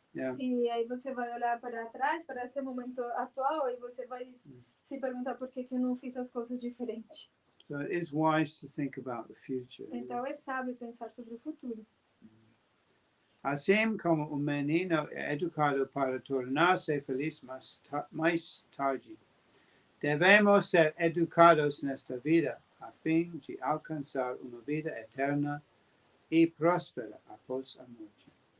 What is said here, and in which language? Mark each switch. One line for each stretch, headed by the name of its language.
English: Yeah.
Portuguese: E aí você vai olhar para trás, para esse momento atual, e você vai se perguntar por que eu não fiz as coisas diferente.
English: So it is wise to think about the future.
Portuguese: Então é sábio pensar sobre o futuro. Assim como menino é educado para tornar-se feliz mais tarde, devemos ser educados nesta vida a fim de alcançar uma vida eterna e próspera após a morte.